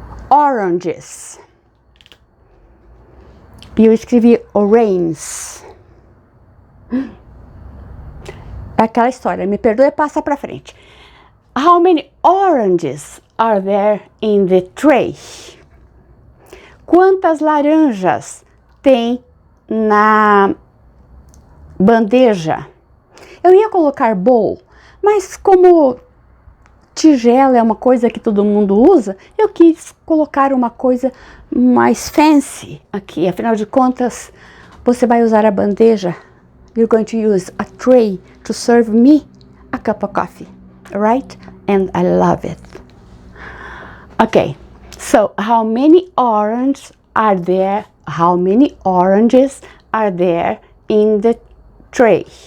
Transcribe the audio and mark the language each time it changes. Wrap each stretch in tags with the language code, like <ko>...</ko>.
<en>Oranges.</en> <pt>E eu escrevi orange. É aquela história, me perdoe, passa pra frente.</pt> <en>How many oranges are there in the tray?</en> <pt>Quantas laranjas tem na bandeja? Eu ia colocar bowl, mas como tigela é uma coisa que todo mundo usa, eu quis colocar uma coisa mais fancy aqui. Afinal de contas, você vai usar a bandeja.</pt> <en>You're going to use a tray to serve me a cup of coffee, right? And I love it. Okay, so how many oranges are there? How many oranges are there in the tray?</en>